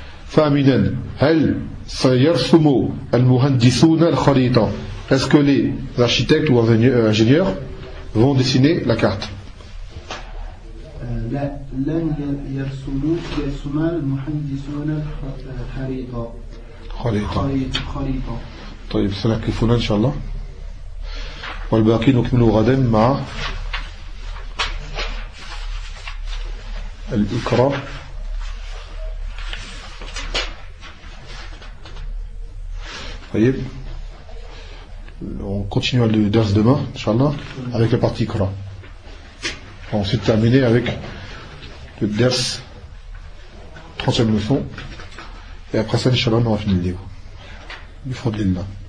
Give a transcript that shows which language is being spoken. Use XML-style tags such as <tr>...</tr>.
<ar>ثامنا، هل سيرسم المهندسون الخريطة؟</ar> <fr>Est-ce que les architectes ou ingénieurs vont dessiner la carte؟</fr> <ar>لا لن يرسم المهندسون الخريطة. خريطة. طيب سنكفنا إن شاء الله. والباقي نكمل غدا مع الإقراء.</ar> <fr>طيب on continue le dars demain inchallah avec la partie Iqra. On s'est terminé avec le dars 30e leçon et après ça inchallah on aura fini le livre. Il faut dire là.</fr>